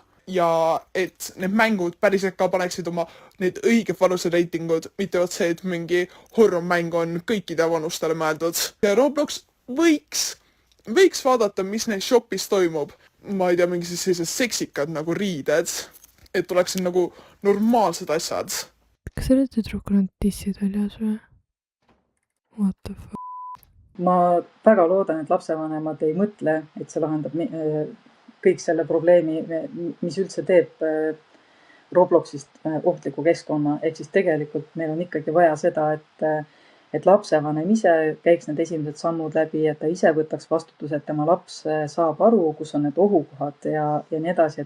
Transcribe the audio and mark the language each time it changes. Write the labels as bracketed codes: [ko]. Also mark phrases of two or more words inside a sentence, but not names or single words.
[et] Ja et need mängud päriselt ka paneksid oma need õiged vanusereitingud, mitte see, et mingi horror-mäng on kõikide vanustele mõeldud. Ja Roblox võiks vaadata, mis neil shopis toimub. Ma ei tea, mingi sellised seksikad nagu riided, et oleksid nagu normaalsed asjad. Kas selle tüdrukul on tissid väljas või? [en] What the fuck? [et] Ma väga loodan, et lapsevanemad ei mõtle, et see lahendab kõik selle probleemi, mis üldse teeb Robloxist ohtliku keskkonna. Ehk siis tegelikult meil on ikkagi vaja seda, et lapsevanem ise käiks need esimesed sammud läbi, et ta ise võtaks vastutuse, et tema laps saab aru, kus on need ohukohad ja nii edasi.